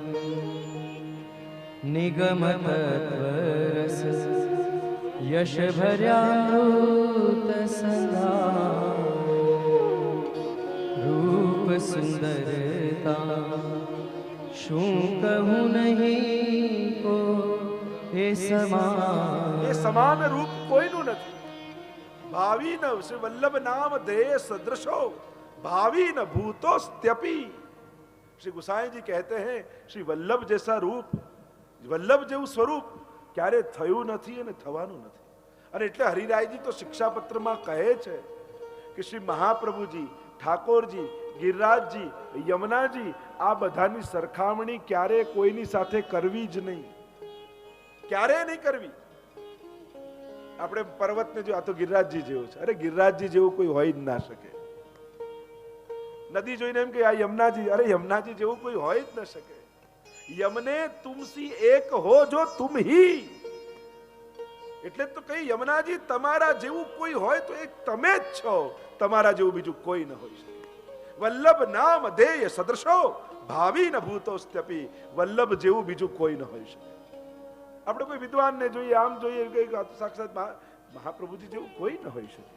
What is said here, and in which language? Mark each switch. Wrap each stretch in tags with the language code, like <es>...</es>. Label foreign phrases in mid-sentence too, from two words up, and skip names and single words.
<gu>નિગમ તત્વરસ યશ ભર્યામૃત સંધા, રૂપ સુંદરતા શું કહું નહીં કો એ સમાન. એ સમાન રૂપ કોઈનું નથી.</gu> <sa>भावि न श्री वल्लभ नाम धेय सदृशो भावी न भूतो स्त्यपि।</sa> <hi>श्री गोसाई जी कहते हैं श्री वल्लभ जैसा रूप, वल्लभ</hi> <gu>જેવું સ્વરૂપ ક્યારે થયું નથી અને થવાનું નથી। અને એટલે હરિરાયજી તો શિક્ષાપત્રમાં કહે છે કે શ્રી મહાપ્રભુજી, ઠાકોરજી, ગિરિરાજજી, યમુનાજી આ બધાની સરખામણી ક્યારે કોઈની સાથે કરવી જ નહીં, ક્યારે નહીં કરવી। આપણે પર્વતને જો આ તો ગિરિરાજજી જેવો છે, અરે ગિરિરાજજી જેવું કોઈ હોય જ ના શકે। નદી જોઈને એમ કે આ યમુનાજી, અરે યમુનાજી જેવું કોઈ હોય જ ન શકે।</gu> <hi>यमने तुमसी एक हो जो तुम ही,</hi> <gu>એટલે તો કઈ યમુનાજી તમારા જેવું કોઈ હોય તો એક તમે જ છો, તમારા જેવું બીજું કોઈ ન હોઈ શકે।</gu> <sa>वल्लभ नाम देय सदृशो भावी न भूतोस्त्यपी,</sa> <gu>વલ્લભ જેવું બીજું કોઈ ન હોઈ શકે। આપણે કોઈ વિદ્વાનને જોઈએ, આમ જોઈએ કે સાક્ષાત મહાપ્રભુજી જેવું કોઈ ન હોઈ શકે।</gu>